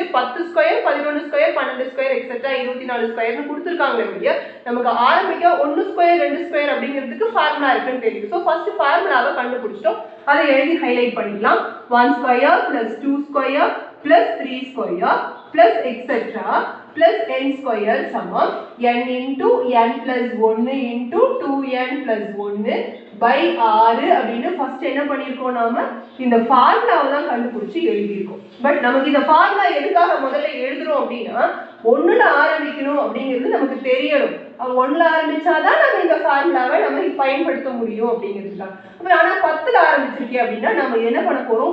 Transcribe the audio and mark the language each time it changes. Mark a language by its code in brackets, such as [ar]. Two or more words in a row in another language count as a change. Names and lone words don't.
[ta] 10 ஸ்கொயர் 11 ஸ்கொயர் 12 [en] square etcetera [ta] 24 ஸ்கொயர்னு கொடுத்துருக்காங்க இல்லையா? நமக்கு ஆரம்பிக்க [en] 1 square 2 square [ta] அப்படிங்கிறதுக்கு ஃபார்முலா இருக்குன்னு தெரியும். [en] so first formula [ta] கண்டுபிடிச்சிட்டோம். அதை எழுதி ஹைலைட் பண்ணிக்கலாம். [en] 1 square plus 2 square plus 3 square plus etc plus n square [ta] சமம் [en] n into n plus 1 into 2n plus 1 by 6 [ta] அப்படின்னு ஃபர்ஸ்ட் என்ன பண்ணிருக்கோம்? நாம இந்த ஃபார்முலாவை தான் கண்டுபிடிச்சு எழுதியிருக்கோம். பட் நமக்கு இந்த ஃபார்முலா எதுக்காக முதல்ல எழுதுறோம் அப்படின்னா 1ல ஆரம்பிக்கணும் அப்படிங்கிறது நமக்கு தெரியணும். 1ல ஆரம்பிச்சாதான் நம்ம இந்த ஃபார்முலாவை நம்ம பயன்படுத்த முடியும் அப்படிங்கிறதுதான். ஆனா 10ல ஆரம்பிச்சிருக்கே அப்படின்னா நம்ம என்ன பண்ண போறோம்?